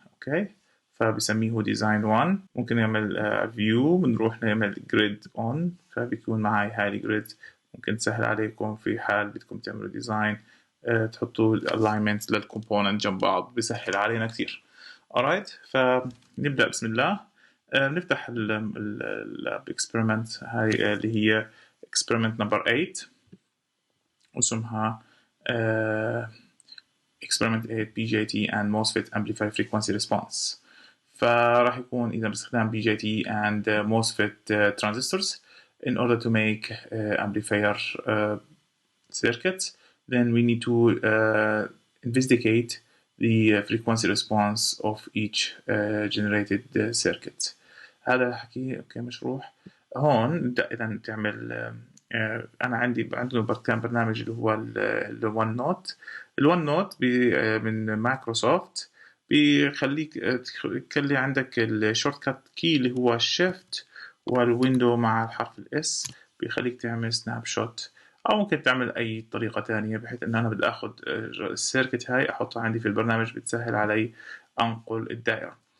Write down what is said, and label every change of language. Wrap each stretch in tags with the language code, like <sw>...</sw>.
<ar>اوكي، فبسميه ديزاين 1. ممكن نعمل فيو، بنروح نعمل جريد اون، فبيكون معي هاي الجريد. ممكن تسهل عليكم في حال بدكم تعملوا ديزاين تحطوا الالاينمنت للكومبوننت جنب بعض، بيسهل علينا كثير. alright، فنبدأ بسم الله. نفتح الاكسبيرمنت هاي اللي هي</ar> <en>experiment number 8</en> <ar>واسمها experiment 8 BJT and MOSFET amplifier frequency response. فراح يكون إذا باستخدام</ar> <en>BJT and MOSFET transistors in order to make amplifier circuits. Then we need to investigate the frequency response of each generated circuit.</en> <ar>هذا الحكي اوكي مشروح. هون نبدأ إذا تعمل أنا عندنا كان برنامج اللي هو الون نوت. الون نوت من مايكروسوفت بيخليك تخلي عندك الشورت كات كي اللي هو الشيفت والويندو مع الحرف الاس، بيخليك تعمل سناب شوت، او ممكن تعمل اي طريقه تانية بحيث ان انا بدي اخذ السيركت هاي احطها عندي في البرنامج، بتسهل علي انقل الدائره.</ar>